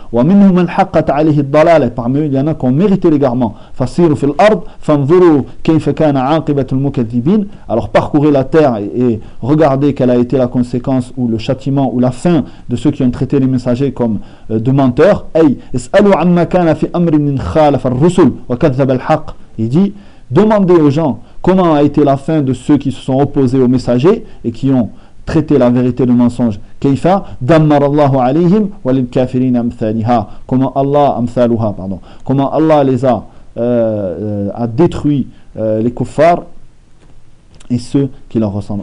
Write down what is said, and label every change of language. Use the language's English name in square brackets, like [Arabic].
[Arabic] وَمِنْهُ مَنْ حَقَّتْ عَلَيْهِ الضَّلَالَةِ. [French] Parmi eux, il y en a qui ont mérité l'égarement. [Arabic] فَصِيرُوا فِي الْأَرْضِ فَانْظُرُوا كَيْفَ كَانَ عَاقِبَةُ الْمُكَذِّبِينَ. [French] Alors parcourez la terre et regardez quelle a été la conséquence ou le châtiment ou la fin de ceux qui ont traité les messagers comme de menteurs. [Arabic] أي اسألوا عما كان في أمر من خالف الرسل وكذب الحق. [French] Il dit demandez aux gens comment a été la fin de ceux qui se sont opposés aux messagers et qui ont traité la vérité de mensonge. [Arabic] Kayfa dammarallahu alayhim wa lil kafirin amthaliha. [French] Comment Allah amthaluha, pardon. Comment Allah les a détruit les kuffars et ceux qui leur ressemblent.